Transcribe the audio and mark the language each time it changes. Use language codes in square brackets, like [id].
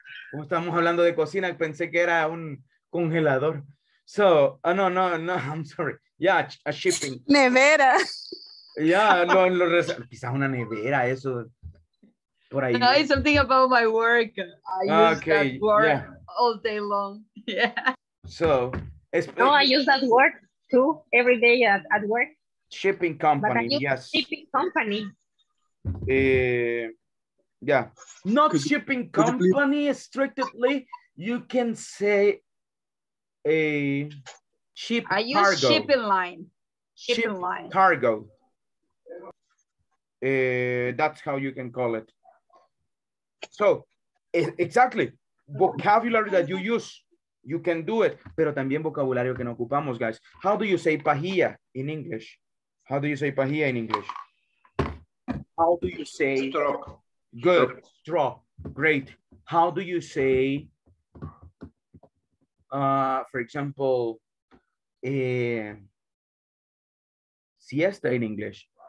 [es] Como estamos hablando de cocina, pensé que era un congelador. [en] So, no, I'm sorry. Yeah, a shipping. [es] Nevera. Yeah, quizás una nevera, eso. Por ahí. [en] No, it's something about my work. I use that word all day long. Yeah. So, no, I use that word too every day at work. Shipping company, yes. Shipping company. Yeah, not shipping company strictly. You can say a ship I use cargo. shipping line. Shipping line. Cargo. That's how you can call it. So, exactly. Vocabulary that you use, you can do it. [es] Pero también vocabulario que no ocupamos, guys. [en] How do you say pajilla in English? How do you say pajilla in English? How do you say straw? Good. Straw. Great. How do you say, for example, siesta in English?